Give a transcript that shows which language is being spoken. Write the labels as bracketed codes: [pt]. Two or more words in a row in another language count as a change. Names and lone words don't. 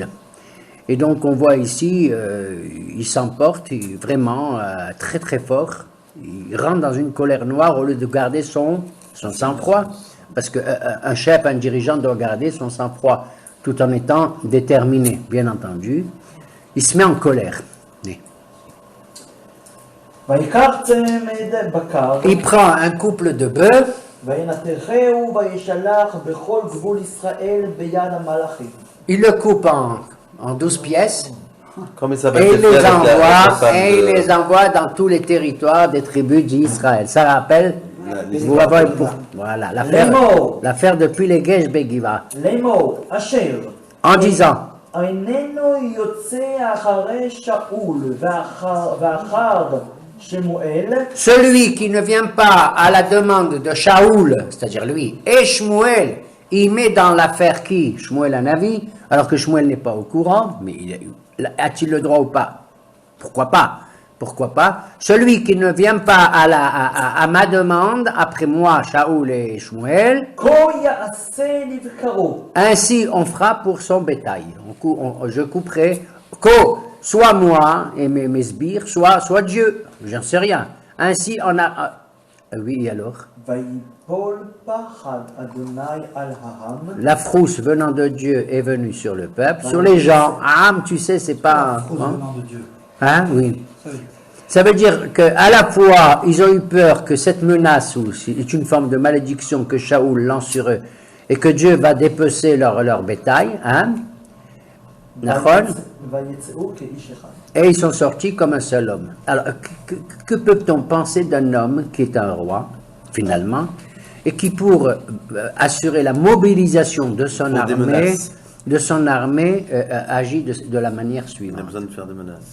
[fr] Et donc on voit ici, il s'emporte vraiment très très fort. Il rentre dans une colère noire au lieu de garder son sang-froid. Parce qu'un chef, un dirigeant doit garder son sang-froid tout en étant déterminé, bien entendu. Il se met en colère. [he] ויקח צמד בקר, [fr] Il prend un couple de bœufs, [he] וינתחהו וישלח בכל גבול ישראל ביד המלאכים. [fr] il le coupe en 12 pièces Comme ça va et être fait avec la femme envoie dans tous les territoires des tribus d'Israël. Ça rappelle, vous avez voilà, l'affaire depuis les Gesh Begiva. [he] לאמור, אשר [fr] En disant, [he] איננו יוצא אחרי שאול ואחר שמואל, [fr] celui qui ne vient pas à la demande de Shaoul, c'est-à-dire lui, et Shmuel, il met dans l'affaire qui? Shmuel un avis, alors que Shmuel n'est pas au courant, mais a-t-il le droit ou pas? Pourquoi pas? Pourquoi pas? Celui qui ne vient pas à ma demande, après moi, Shaoul et Shmuel, [he] כה יעשה לבקרו. [fr] ainsi on fera pour son bétail. Je couperai, soit moi et mes sbires, soit Dieu, j'en sais rien. Ainsi on a... oui, alors? [he] ויפול פחד אדוני על העם. [fr] La frousse venant de Dieu est venue sur le peuple, sur les gens. Am, tu sais, c'est pas... Hein, oui. Ça veut dire qu'à la fois, ils ont eu peur que cette menace est une forme de malédiction que Shaoul lance sur eux et que Dieu va dépecer leur bétail. Hein? [he] ויצאו כאיש אחד. [fr] Et ils sont sortis comme un seul homme. Alors, que peut-on penser d'un homme qui est un roi, finalement, et qui, pour assurer la mobilisation de son armée, agit de la manière On a suivante? besoin de faire des menaces.